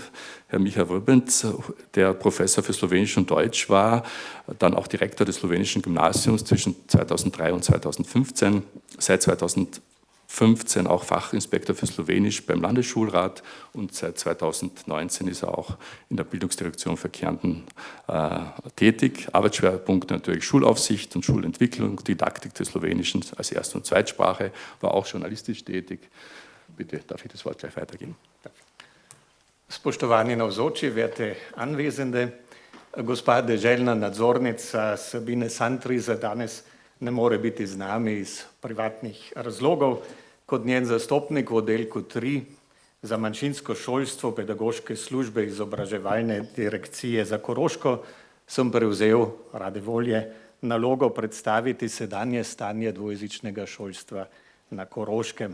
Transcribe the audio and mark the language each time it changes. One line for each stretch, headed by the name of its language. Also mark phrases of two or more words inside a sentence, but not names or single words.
German: Herr Micha Vrbenc, der Professor für Slowenisch und Deutsch war, dann auch Direktor des slowenischen Gymnasiums zwischen 2003 und 2015, seit 2015 auch Fachinspektor für Slowenisch beim Landesschulrat und seit 2019 ist er auch in der Bildungsdirektion für Kärnten tätig. Arbeitsschwerpunkt natürlich Schulaufsicht und Schulentwicklung, Didaktik des Slowenischen als Erst- und Zweitsprache, war auch journalistisch tätig. Bitte, darf ich das Wort gleich weitergeben?
Slovenian: Spoštovani navzoči,
German: werte Anwesende,
Slovenian: gospa deželna nadzornica Sabine Santriza danes ne more biti z nami iz privatnih razlogov. Kot njen zastopnik v oddelku 3 za manjšinsko šolstvo pedagoške službe izobraževalne direkcije za Koroško sem prevzel rade volje nalogo predstaviti sedanje stanje dvojezičnega šolstva na Koroškem.